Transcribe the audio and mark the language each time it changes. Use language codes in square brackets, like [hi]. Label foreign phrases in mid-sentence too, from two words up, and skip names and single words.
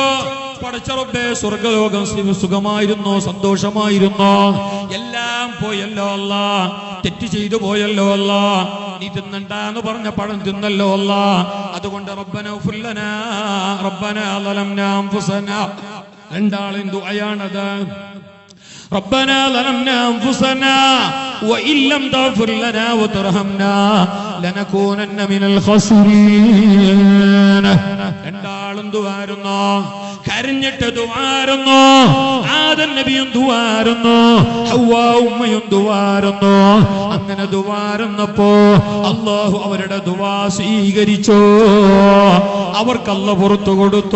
[ml] പടച്ച റബ്ബേ, സ്വർഗ്ഗലോകം സുഖമായിരുന്നോ, സന്തോഷമായിരുന്നോ? എല്ലാം പോയല്ലോ അല്ലാ. തെറ്റ് ചെയ്തു പോയല്ലോ അല്ലാ. നീ തിന്നണ്ടെന്ന് പറഞ്ഞ പഴം തിന്നല്ലോ അല്ലാ. അതുകൊണ്ട് [ar] ربنا اغفر لنا ربنا ظلمنا أنفسنا. [ml] രണ്ടാളും ദുആയാണത്. [ar] ربنا ظلمنا أنفسنا وإن لم تغفر لنا وترحمنا لنكونن من الخاسرين. [ml] രണ്ടാളും ദുആരുന്നു, കരഞ്ഞിട്ട് ദുആരുന്നു. ആദം നബിയും ദുആരുന്നു, ഹവ്വാ ഉമ്മയും ദുആരുന്നു. അങ്ങനെ ദുആരുന്നപ്പോ അല്ലാഹു അവരുടെ ദുആ സ്വീകരിച്ചു. അവർക്ക് അല്ലാഹു പുറത്തു കൊടുത്തു.